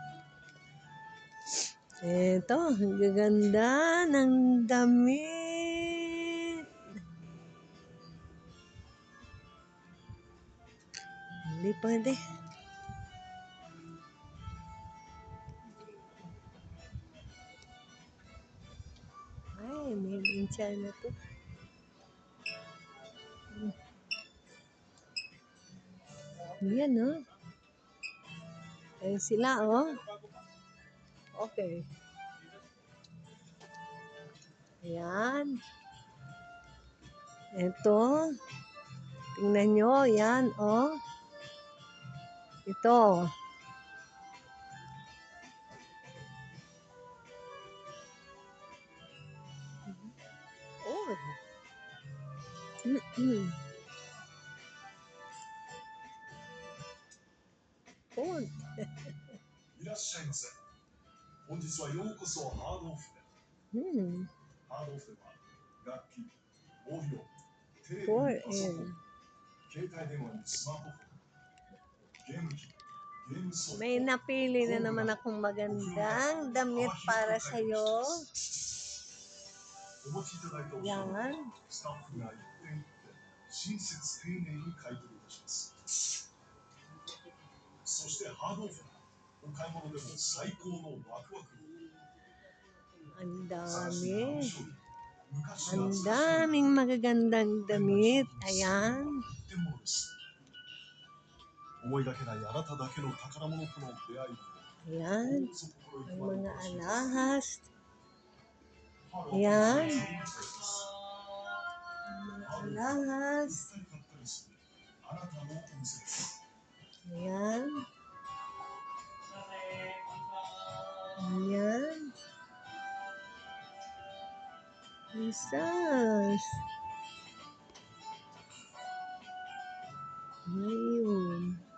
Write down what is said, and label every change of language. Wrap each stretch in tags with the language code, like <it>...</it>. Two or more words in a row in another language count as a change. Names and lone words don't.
<tl>Ito, ang gaganda ng damit. Hindi pwede. Ay,</tl> <en>made in China to.</en> <tl>Yan, oh. Ayun sila, oh. Okay. Ayan. Ito. Tingnan nyo, yan, oh. Ito. Oh. Oh.</tl> <ja>いらっしゃいませ。本日はようこそハードオフへ。 Hmm. ハードオフでは楽器、オーディオ、テレビ、 4 パソコン、 and 携帯電話にスマートフォン、ゲーム機、 ゲームソフト</ja> <tl>May napili na naman akong magandang damit para sa'yo.</tl> <ja>お持ちいただいたお品</ja> <tl>Yan.</tl> <ja>はスタッフが一点一点親切丁寧に買い取りいたします。そしてハードオフはお買い物でも最高のワクワクを。</ja> <tl>Ang</tl> <ja>探していたあの</ja> <tl>dami.</tl> <ja>商品、昔</ja> <tl>Ang</tl> <ja>懐かしい</ja> <tl>daming magagandang damit. Ayan.</tl> <ja>一点物です。思いがけないあなただけの宝物との出会い</ja> <tl>Ayan.</tl> <ja>を心</ja> <tl>Ang</tl> <ja>ゆくまで</ja> <tl>mga</tl> <ja>楽しみます。</ja> <tl>alahas.</tl> <ja>ハロー</ja> <tl>Ayan.</tl> <ja>お使いいただきます。</ja> <tl>Mga alahas.</tl> <ja>買ったりするあなたのお店です。</ja> <tl>Ayan. Ayan. Jesus. Ayun.</tl>